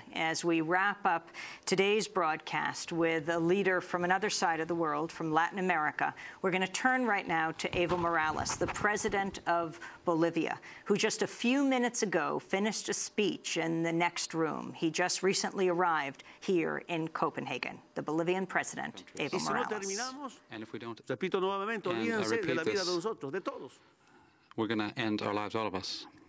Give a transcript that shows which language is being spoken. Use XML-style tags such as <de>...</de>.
<en>as we wrap up today's broadcast with a leader from another side of the world, from Latin America. We're going to turn right now to Evo Morales, the president of Bolivia, who just a few minutes ago finished a speech in the next room. He just recently arrived here in Copenhagen. The Bolivian president, Evo Morales. And if we don't,</en> <es>repito nuevamente, olvídense de la vida de nosotros, de todos.</es> <en>We're going to end our lives, all of us.</en>